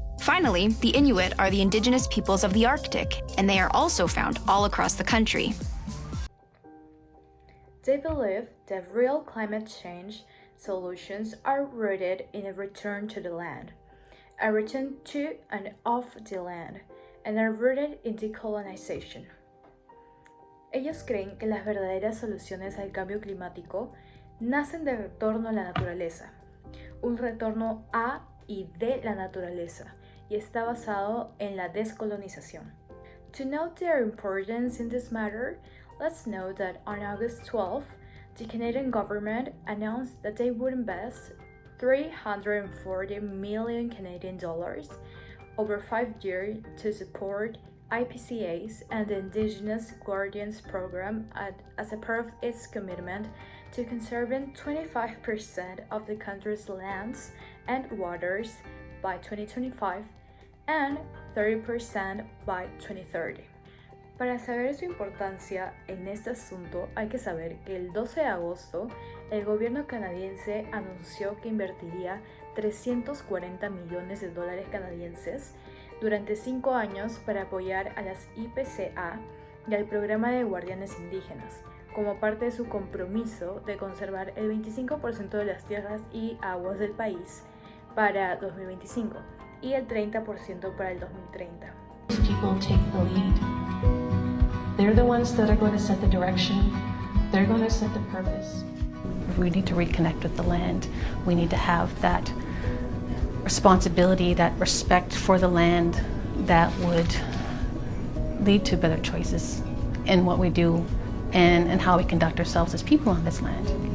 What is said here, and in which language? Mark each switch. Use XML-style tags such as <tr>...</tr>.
<en>Finally, the Inuit are the indigenous peoples of the Arctic, and they are also found all across the country. They believe that real climate change solutions are rooted in a return to the land, a return to and of the land, and are rooted in decolonization.</en> <es>Ellos creen que las verdaderas soluciones al cambio climático nacen del retorno a la naturaleza, un retorno a y de la naturaleza, y está basado en la descolonización.</es> <en>To note their importance in this matter, let's note that on August 12th, the Canadian government announced that they would invest $340 million Canadian dollars over 5 years to support IPCAs and the Indigenous Guardians Program as a part of its commitment to conserving 25% of the country's lands and waters by 2025 and 30% by 2030.</en> <es>Para saber su importancia en este asunto, hay que saber que el 12 de agosto el gobierno canadiense anunció que invertiría $340 millones canadienses durante 5 años para apoyar a las IPCA y al programa de guardianes indígenas, como parte de su compromiso de conservar el 25% de las tierras y aguas del país para 2025 y el 30% para el 2030.</es> <en>People take the lead. They're the ones that are going to set the direction. They're going to set the purpose. We need to reconnect with the land. We need to have that responsibility, that respect for the land that would lead to better choices in what we do and how we conduct ourselves as people on this land.</en>